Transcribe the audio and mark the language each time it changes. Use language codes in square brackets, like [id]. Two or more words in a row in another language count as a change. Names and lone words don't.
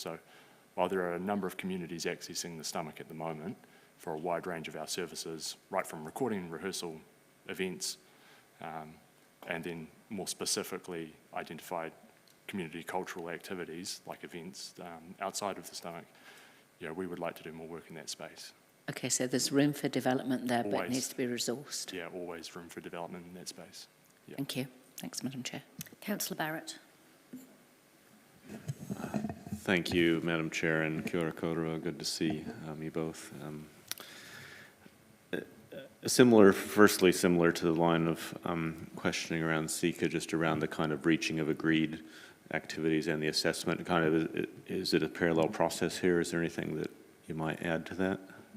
[en] So while there are a number of communities accessing the Stomach at the moment for a wide range of our services, right from recording, rehearsal, events, and then more specifically identified community cultural activities like events outside of the Stomach, we would like to do more work in that space. Okay, so there's room for development there, Always. but it needs to be resourced. Yeah, always room for development in that space. Yeah. Thank you. Thanks, Madam Chair. Councillor Barrett. Thank you, Madam Chair, and [mi] kia ora koutou. [en] Good to see you both. Firstly, similar to the line of questioning around SECA, just around the kind of reaching of agreed activities and the assessment, is it a parallel process here? Is there anything that you might add to that?